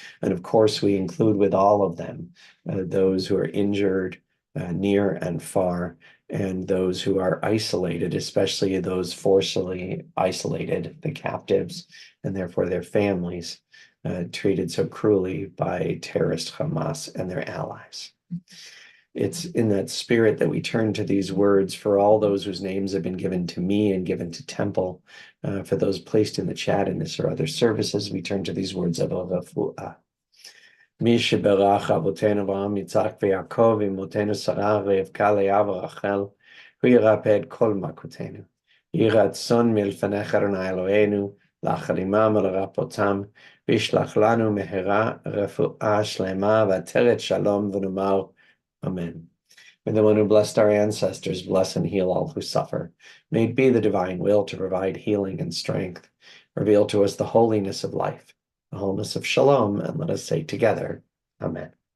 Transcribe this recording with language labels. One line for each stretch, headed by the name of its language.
English: And of course, we include with all of them those who are injured near and far, and those who are isolated, especially those forcibly isolated, the captives, and therefore their families, treated so cruelly by terrorist Hamas and their allies. It's in that spirit that we turn to these words for all those whose names have been given to me and given to Temple, for those placed in the chat in this or other services. We turn to these words of refuah.
Hebrew: מי שברך אבותינו אברהם, יצחק ויעקב, אמותינו שרה רבקה לאה ורחל, הוא ירפא את כל מכותינו. יהי רצון מלפניך אדוני אלוהינו, לאחל עמם ולרפאותם, וישלח לנו מהרה רפואה שלמה ועטרת שלום, ונאמר Amen.
English: May the one who blessed our ancestors bless and heal all who suffer. May it be the divine will to provide healing and strength. Reveal to us the holiness of life, the wholeness of shalom, and let us say together, Amen.